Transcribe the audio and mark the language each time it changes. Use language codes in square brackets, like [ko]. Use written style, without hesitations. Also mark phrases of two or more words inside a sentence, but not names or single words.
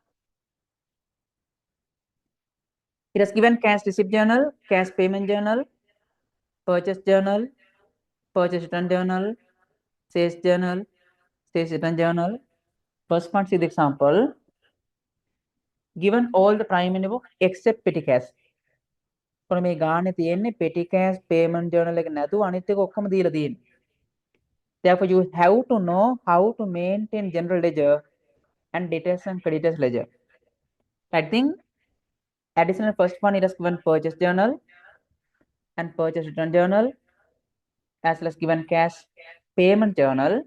[en] It has given cash receipt journal, cash payment journal, purchase journal, purchase return journal, sales journal, sales return journal. First one, see the example. Given all the primary book except petty cash. [si] කොහොම මේ ගානේ තියෙන්නේ [en] petty cash payment journal [si] එක නැතුව අනිත් එක ඔක්කොම දීලා තියෙන්නේ. [en] Therefore, you have to know how to maintain general ledger and debtors and creditors ledger. I think additional first one, it has given purchase journal and purchase return journal, as well as given cash payment journal.